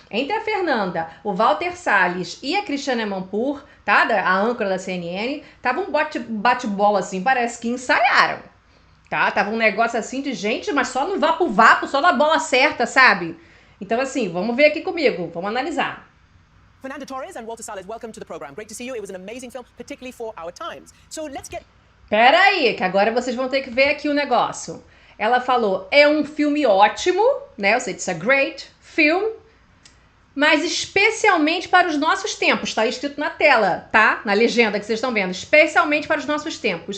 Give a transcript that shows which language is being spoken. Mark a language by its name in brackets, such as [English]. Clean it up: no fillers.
[Portuguese] Entre a Fernanda, o Walter Salles e a Christiane Amanpour, tá? A âncora da CNN, tava um bate-bola assim, parece que ensaiaram, tá? Tava um negócio assim de gente, mas só no vapo-vapo, só na bola certa, sabe? Então, assim, vamos ver aqui comigo, vamos analisar. [English] Fernanda Torres and Walter Salles, welcome to the program. Great to see you. It was an amazing film, particularly for our times. So let's get... [Portuguese] Pera aí, que agora vocês vão ter que ver aqui o negócio. Ela falou, é um filme ótimo, né? Ou seja, [English] it's a great film, [Portuguese] mas especialmente para os nossos tempos. Tá escrito na tela, tá? Na legenda que vocês estão vendo. Especialmente para os nossos tempos.